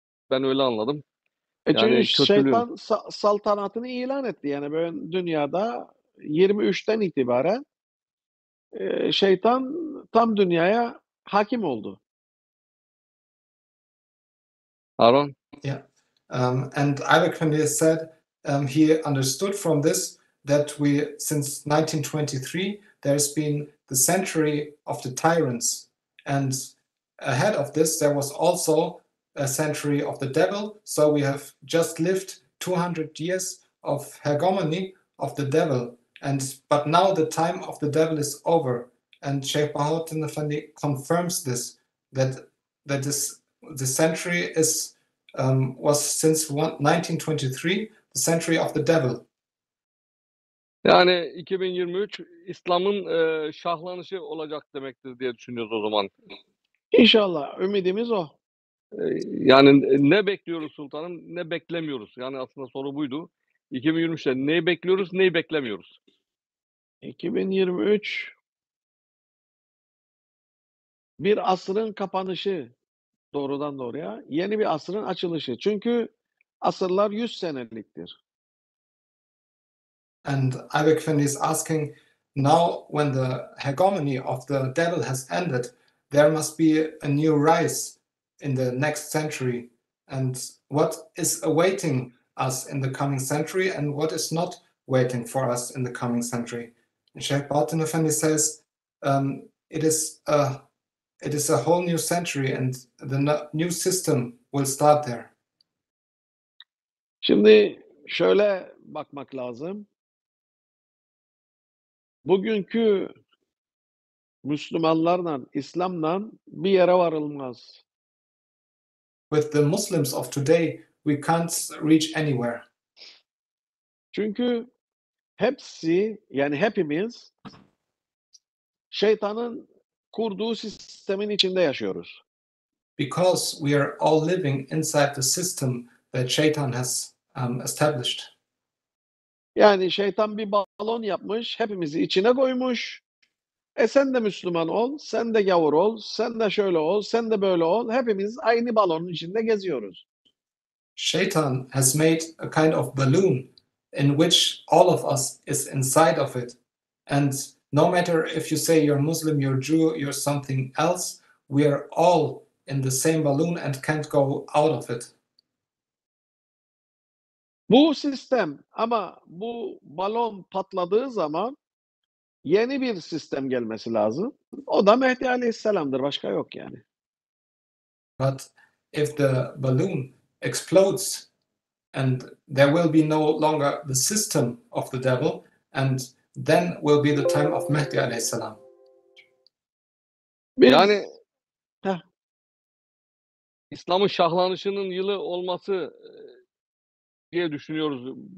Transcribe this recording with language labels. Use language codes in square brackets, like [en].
[tr] Ben öyle anladım. Çünkü Yani şeytan saltanatını ilan etti. Yani böyle dünyada 23'ten itibaren şeytan tam dünyaya hakim oldu. Harun. [en] Yeah. And Abercrombie said he understood from this that since 1923, there's been the century of the tyrants. And ahead of this, there was also a century of the devil. So we have just lived 200 years of hegemony of the devil. But now the time of the devil is over. And Sheikh Bahauddin Effendi confirms this, that the century was since 1923 the century of the devil. [tr] Yani 2023 İslam'ın şahlanışı olacak demektir diye düşünüyoruz o zaman. İnşallah. Ümidimiz o. Yani ne bekliyoruz sultanım, ne beklemiyoruz. Yani aslında soru buydu. 2023'te neyi bekliyoruz, neyi beklemiyoruz? 2023 bir asrın kapanışı doğrudan doğruya. Yeni bir asrın açılışı. Çünkü asırlar 100 seneliktir. [en] And Abercrombie is asking, now when the hegemony of the devil has ended, there must be a new rise in the next century. And what is awaiting us in the coming century and what is not waiting for us in the coming century? And Sheikh Bahauddin Effendi says it is a whole new century and the new system will start there. [tr] Şimdi şöyle bakmak lazım. Bugünkü Müslümanlarla, İslam'la bir yere varılmaz. [en] With the Muslims of today, we can't reach anywhere. [tr] Çünkü hepsi, yani hepimiz şeytanın kurduğu sistemin içinde yaşıyoruz. [en] Because we are all living inside the system that Shaitan has established. [tr] Yani şeytan bir balon yapmış, hepimizi içine koymuş. Sen de Müslüman ol, sen de gavur ol, sen de şöyle ol, sen de böyle ol. Hepimiz aynı balonun içinde geziyoruz. [en] Shaitan has made a kind of balloon in which all of us is inside of it. And no matter if you say you're Muslim, you're Jew, you're something else, we are all in the same balloon and can't go out of it. [tr] Bu sistem, ama bu balon patladığı zaman yeni bir sistem gelmesi lazım. O da Mehdi Aleyhisselam'dır. Başka yok yani. [en] But if the balloon explodes, and there will be no longer the system of the devil, and then will be the time of Mehdi alayhi salam. [tr] Biz Yani Heh. İslam'ın şahlanışının yılı olması diye düşünüyoruz.